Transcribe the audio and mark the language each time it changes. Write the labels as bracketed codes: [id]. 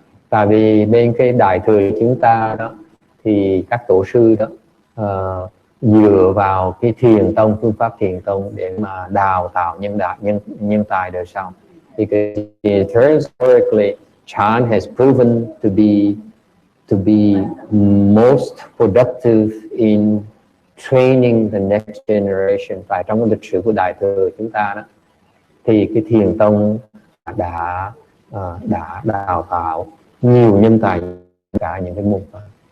[vi] Tại vì bên cái đại thừa chúng ta đó thì các tổ sư đó dựa vào cái thiền tông, phương pháp thiền tông để mà đào tạo nhân tài đời sau. [en] Because historically Chan has proven to be most productive in training the next generation. [vi] Tại trong cái lịch sử của đại thừa chúng ta đó thì cái thiền tông đã đào tạo nhiều nhân tài cả những cái môn phái.